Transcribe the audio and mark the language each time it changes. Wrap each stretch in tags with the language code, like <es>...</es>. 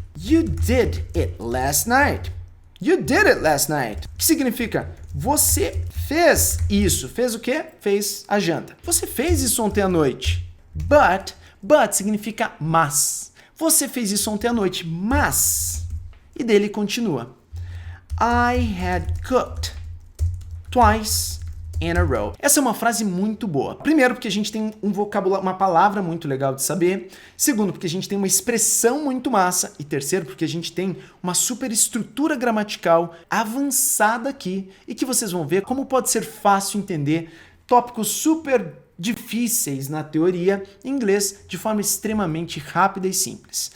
<en>You did it last night. You did it last night.</en> <pt>Que significa, você fez isso. Fez o quê? Fez a janta. Você fez isso ontem à noite. But significa mas. Você fez isso ontem à noite, mas... E dele continua.</pt> <en>I had cooked twice in a row.</en> <pt>Essa é uma frase muito boa. Primeiro, porque a gente tem um vocabulário, uma palavra muito legal de saber. Segundo, porque a gente tem uma expressão muito massa. E terceiro, porque a gente tem uma super estrutura gramatical avançada aqui e que vocês vão ver como pode ser fácil entender tópicos super difíceis na teoria em inglês de forma extremamente rápida e simples.</pt>